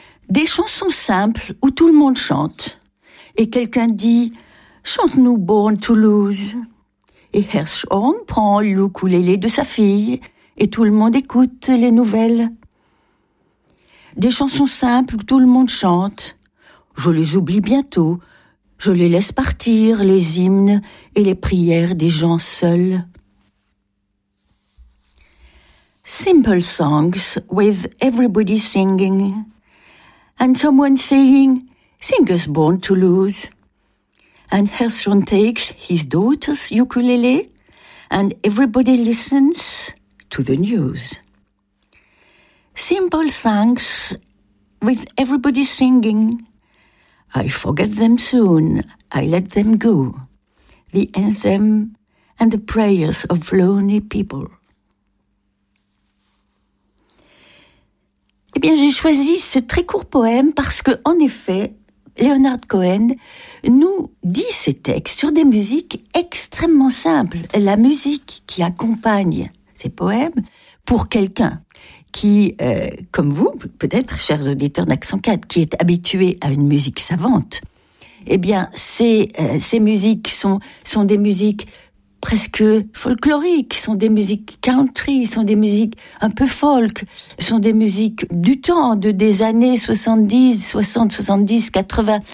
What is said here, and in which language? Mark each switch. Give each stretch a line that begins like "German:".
French: Des chansons simples où tout le monde chante et quelqu'un dit « Chante-nous Born to Lose » et Hirschhorn prend l'ukulélé de sa fille et tout le monde écoute les nouvelles. Des chansons simples où tout le monde chante, je les oublie bientôt, je les laisse partir, les hymnes et les prières des gens seuls.
English: Simple songs with everybody singing and someone saying, sing us Born to Lose. And Hirschhorn takes his daughter's ukulele and everybody listens to the news. Simple songs with everybody singing. I forget them soon, I let them go. The anthem and the prayers of lonely people.
French: Eh bien, j'ai choisi ce très court poème parce que, en effet, Leonard Cohen nous dit ses textes sur des musiques extrêmement simples. La musique qui accompagne ces poèmes pour quelqu'un qui, comme vous, peut-être, chers auditeurs d'Accent 4, qui est habitué à une musique savante, eh bien, ces musiques sont des musiques presque folkloriques, sont des musiques country, sont des musiques un peu folk, sont des musiques du temps, des années 70, 60, 70, 80.